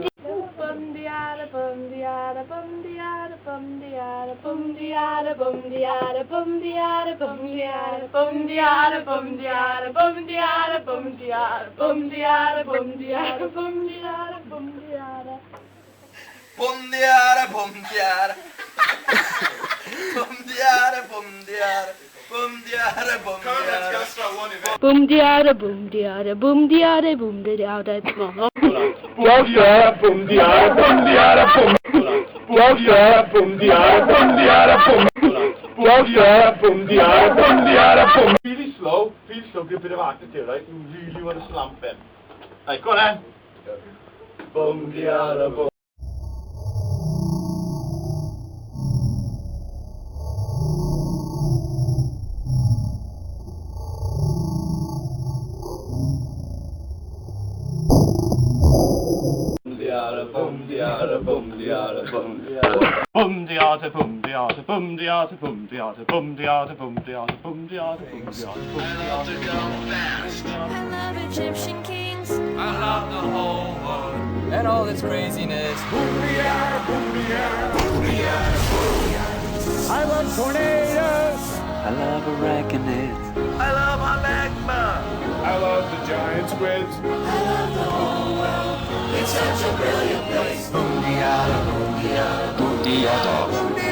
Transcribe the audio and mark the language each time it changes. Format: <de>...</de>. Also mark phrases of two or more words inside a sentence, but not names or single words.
<en>Boom diada, boom diada, boom diada, boom diada, boom diada, boom diada, boom diada, boom diada, boom diada, boom diada, boom diada, boom diada, boom diada, boom diada, boom diada, boom diada. Boom diada, boom diada. Boom diada, boom diada. Boom diada, boom diada. Boom diada, boom diada, boom diada, boom diada.</en> <sv>Jag kör</sv> <en>boom diada, boom diada, boom.</en> <sv>Jag kör</sv> <en>boom diada, boom diada, boom.</en> <sv>Jag kör</sv> <en>boom diada, boom diada, boom. Really slow, give it a back to right? You really want to slump it. Right, go on. Boom diada, boom. Boom diada, boom diada, boom diada. Boom diada, boom diada, boom diada, boom diada, boom diada, boom diada, boom diada, boom diada, boom diada. I love Egyptian kings. I love the whole world. And all its craziness. I love tornadoes. I love arachnids. I love my magma. I love the giant squids. I love the whole world. It's such a brilliant place. Boom diada, boom diada, boom diada.</en>